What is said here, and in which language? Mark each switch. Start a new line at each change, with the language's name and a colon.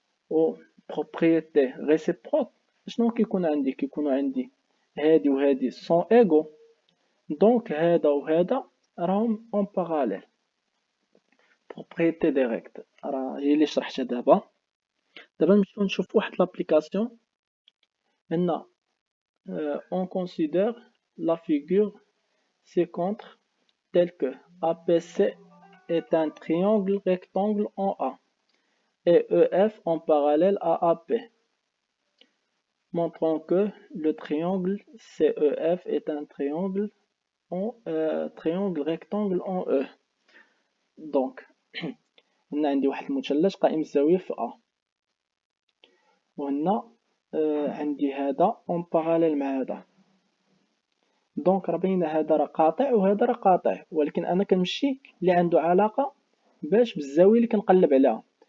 Arabic: و بروبريتي ريسيبروك شنو كيكونوا عندي هادي وهادي سون ايغو، دونك هذا وهذا راهم اون باراليل. بروبريتي ديريكت راه هي اللي شرحتها دابا. نمشيو نشوفو واحد لابليكاسيون.
French: هنا on considère la figure ci-contre telle que APC est un triangle rectangle en A et EF en parallèle à AP, montrant que le triangle CEF est un triangle triangle rectangle en E.
Arabic: Donc هنا عندي واحد المثلث قائم الزاوية في A، وهنا عندي هذا اون باراليل مع هذا، دونك راه باينه هذا راه قاطع وهذا راه قاطع، ولكن انا كنمشي اللي عنده علاقه باش بالزاويه اللي كنقلب عليها.